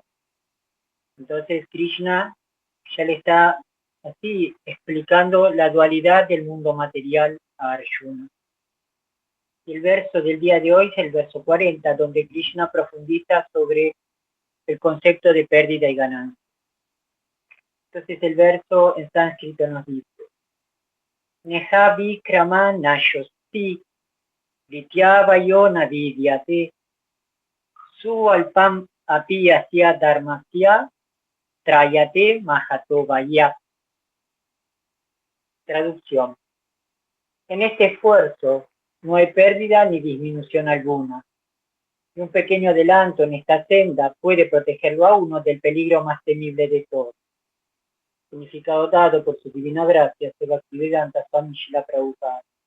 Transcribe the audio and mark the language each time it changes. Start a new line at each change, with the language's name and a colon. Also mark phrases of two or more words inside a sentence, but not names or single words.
Spanish: Entonces Krishna ya le está así explicando la dualidad del mundo material a Arjuna. El verso del día de hoy es el verso 40, donde Krishna profundiza sobre el concepto de pérdida y ganancia. Entonces el verso en sánscrito nos dice,
Sanskrit: नेह विक्रम नाशोस्ति वित्यवायो नविद्यते सु अल्पम् अपि अस्य धर्मस्य त्रायते महतो वय.
Spanish: Traducción. En este esfuerzo no hay pérdida ni disminución alguna. Y un pequeño adelanto en esta senda puede protegerlo a uno del peligro más temible de todos. Significado dado por su divina gracia, Bhaktivedanta Swami Srila Prabhupada.